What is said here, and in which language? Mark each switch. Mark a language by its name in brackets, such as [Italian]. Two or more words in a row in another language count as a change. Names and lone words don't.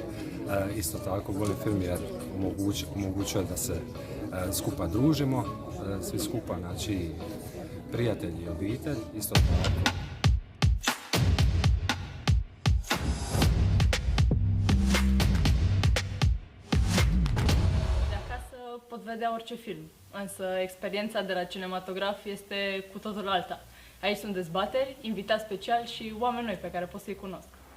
[Croatian] Isto tako volim film jer omogućuje da se skupa družimo, svi skupa, znači prijatelji i obitelj, isto tako. [Romanian] Acasă pot vedea orice film, însă experiența de la cinematograf este cu totul alta. Aici sunt dezbateri, invitați special și oameni noi pe care pot să-i cunosc.